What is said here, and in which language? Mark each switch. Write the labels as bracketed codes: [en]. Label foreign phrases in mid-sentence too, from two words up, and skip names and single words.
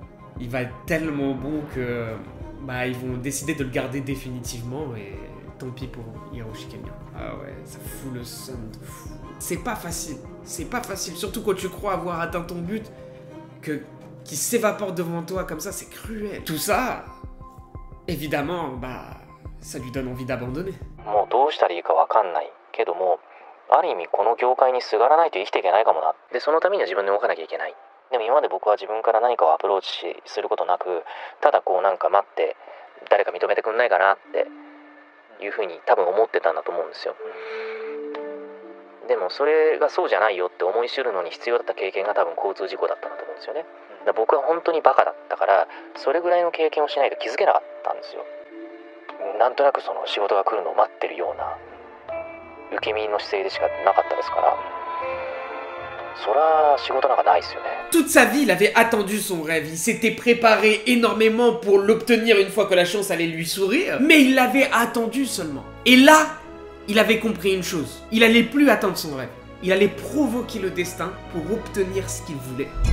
[fr] Il va être tellement bon que ils vont décider de le garder définitivement et tant pis pour Hiroshi Kamiya. Ah ouais, ça fout le seum de fou. C'est pas facile, surtout quand tu crois avoir atteint ton but, qui s'évapore devant toi comme ça, c'est cruel. Tout ça, évidemment, ça lui donne envie d'abandonner. [ja] ある意味この業界にすがらないと生きていけないかもな。でそのためには自分で動かなきゃいけない。でも今まで僕は自分から何かをアプローチすることなく、ただなんか待って誰か認めてくんないかなっていうふうに多分思ってたんだと思うんですよ。でもそれがそうじゃないよって思い知るのに必要だった経験が多分交通事故だったんだと思うんですよね。だから僕は本当にバカだったからそれぐらいの経験をしないと気づけなかったんですよ。なんとなくその仕事が来るのを待ってるような。 [fr] Toute sa vie, il avait attendu son rêve, il s'était préparé énormément pour l'obtenir une fois que la chance allait lui sourire, mais il l'avait attendu seulement. Et là, il avait compris une chose, il allait plus attendre son rêve, il allait provoquer le destin pour obtenir ce qu'il voulait.